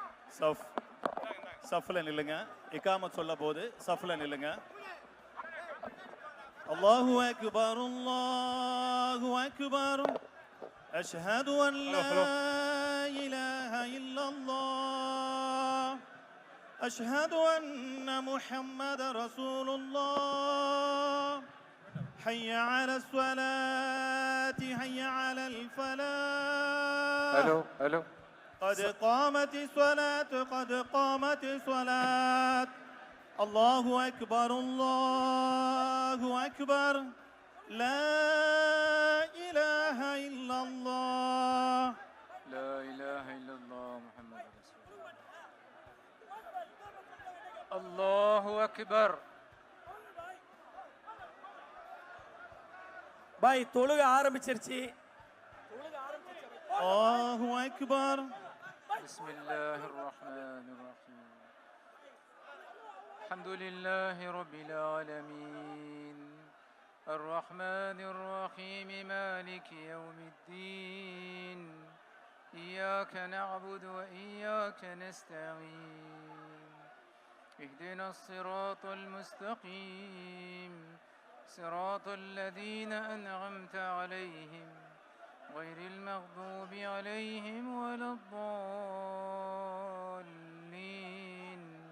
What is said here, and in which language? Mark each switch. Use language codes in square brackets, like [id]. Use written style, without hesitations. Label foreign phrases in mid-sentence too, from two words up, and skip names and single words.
[ta] சஃப்ல நில்லுங்க இகாமத் சொல்ல போது சஃப்ல நில்லுங்க [ar] الله أكبر الله أكبر أشهد أن لا إله إلا الله أشهد أن محمدا رسول الله حي على الصلاة حي على الفلاح الو قد قامت الصلاة قد قامت الصلاة الله أكبر الله أكبر لا إله إلا الله لا اله الا الله محمد رسول الله الله اكبر [ta] பாய் தொழுக ஆரம்பிச்சிருச்சு [ar] الله أكبر بسم الله الرحمن الرحيم الحمد لله رب العالمين الرحمن الرحيم مالك يوم الدين إياك نعبد وإياك نستعين اهدنا الصراط المستقيم صراط الذين أنعمت عليهم غير المغضوب عليهم ولا الضالين